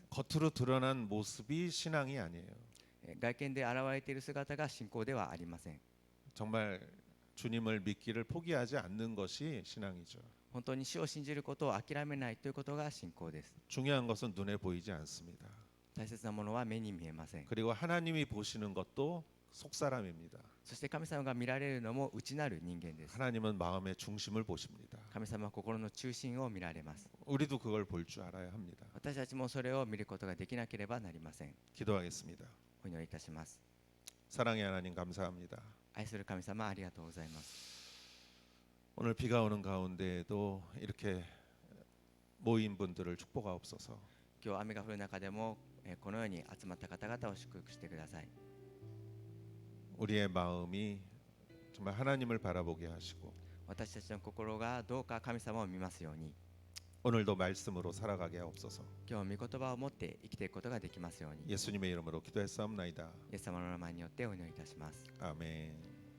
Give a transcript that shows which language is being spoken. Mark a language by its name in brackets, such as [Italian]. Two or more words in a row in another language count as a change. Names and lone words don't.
[Korean] 겉으로 드러난 모습이 신앙이 아니에요. [Japanese] 外見で現れている姿が信仰ではありません。 [Korean] 정말 주님을 믿기를 포기하지 않는 것이 신앙이죠. [Japanese] 本当に主を信じることを諦めないということが信仰です。 [Korean] 중요한 것은 눈에 보이지 않습니다. [Japanese] 大切なものは目に見えません。 [Korean] 그리고 하나님이 보시는 것도 속사람입니다. [Japanese] そして神様が見られるのも内なる人間です。 [Korean] 하나님은 마음의 중심을 보십니다. [Japanese] 神様は心の中心を見られます。 [Korean] 우리도 그걸 볼 줄 알아야 합니다. [Japanese] 私たちもそれを見ることができなければなりません。 [Korean] 기도하겠습니다. [Japanese] お祈りいたします。 [Korean] 사랑의 하나님 감사합니다. [Japanese] 愛する神様ありがとうございます。 [Korean] 오늘 비가 오는 가운데에도 이렇게 모인 분들을 축복하옵소서. [Japanese] 今日雨が降る中でもこのように集まった方々を祝福してください。 [Korean] 우리의 마음이 정말 하나님을 바라보게 하시고 [Japanese] 私たちの心がどうか神様を見ますように、 [Korean] 오늘도 말씀으로 살아가게 하옵소서. [Japanese] 今日御言葉を持って生きていくことができますように、 [Korean] 예수님의 이름으로 기도했사옵나이다. [Japanese] イエス様の名前によってお祈りいたします。 [Korean] 아멘.